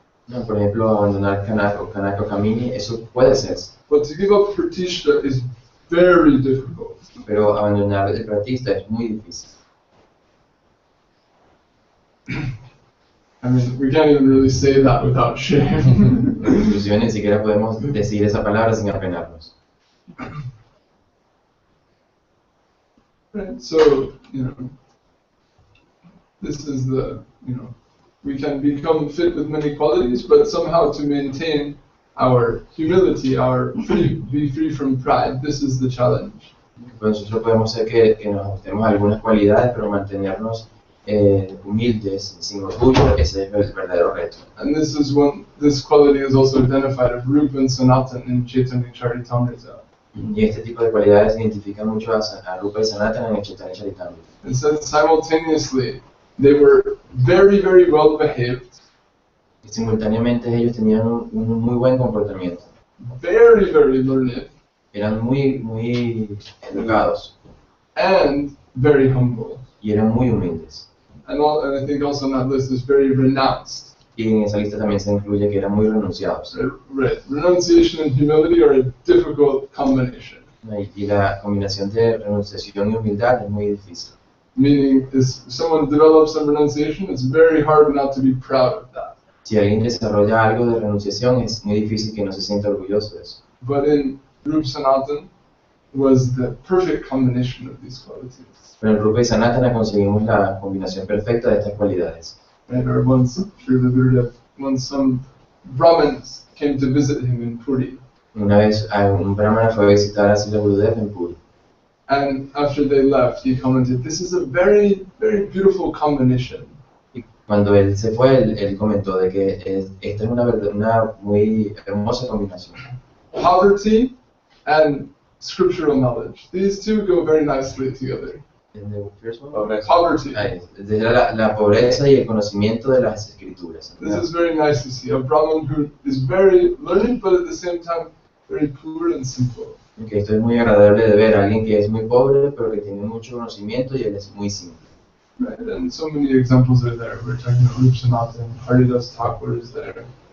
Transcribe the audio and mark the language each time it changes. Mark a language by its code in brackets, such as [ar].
[es] No, por ejemplo, abandonar kanaka o kamini, eso puede ser, [en] But to give up pratishta is very difficult. [es] pero abandonar el pratista es muy difícil. [en] I mean, we can't even really say that without shame. [es] Inclusive ni siquiera podemos decir esa palabra sin apenarnos. [en] Right? So, this is we can become fit with many qualities, but somehow to maintain our humility, be free from pride, this is the challenge. [es] Pues nosotros podemos ser que nos tenemos algunas cualidades, pero mantenernos humildes, sin orgullo, ese es el verdadero reto. [en] And this quality is also identified of Rupa and Sanatan in Chaitanya Charitamrita. [es] Y este tipo de cualidades identifican mucho a Rupa y Sanatana en el Chaitanya Charitamrita. [en] And so simultaneously, they were very, very well behaved, [es] Y simultáneamente ellos tenían un muy buen comportamiento. [en] very, very learned, [es] Eran muy educados [en] and very humble. [es] y eran muy humildes. [en] And I think also on that list is very renounced. [es] Y en esa lista también se incluye que eran muy renunciados. [en] Right. Renunciation and humility are a difficult combination. [es] ¿No? Y la combinación de renunciación y humildad es muy difícil. [en] Meaning, if someone develops some renunciation, it's very hard not to be proud of that. [es] Si alguien desarrolla algo de renunciación, es muy difícil que no se sienta orgulloso de eso. [en] But in Rupa Sanatan was the perfect combination of these qualities. [es] Pero en Rupa y Sanatana conseguimos la combinación perfecta de estas cualidades. [en] Right? Or once some Brahmins came to visit him in Puri, [es] Una vez un brahmana fue a visitar a Srila Gurudev en Puri. [en] and after they left, he commented, "This is a very, very beautiful combination." [es] Y cuando él se fue, él comentó de que esta es una muy hermosa combinación. [en] Poverty and scriptural knowledge. These two go very nicely together. And the first one? [es] Pobreza. [en] Poverty. [es] La pobreza y el conocimiento de las escrituras. [en] This is very nice to see. A Brahmin who is very learned, but at the same time very poor and simple. [es] Okay, esto es muy agradable de ver a alguien que es muy pobre, pero que tiene mucho conocimiento y él es muy simple. [en] Right, and so many examples are there. We're talking about Rupa Sanatan, Haridas Thakur is there.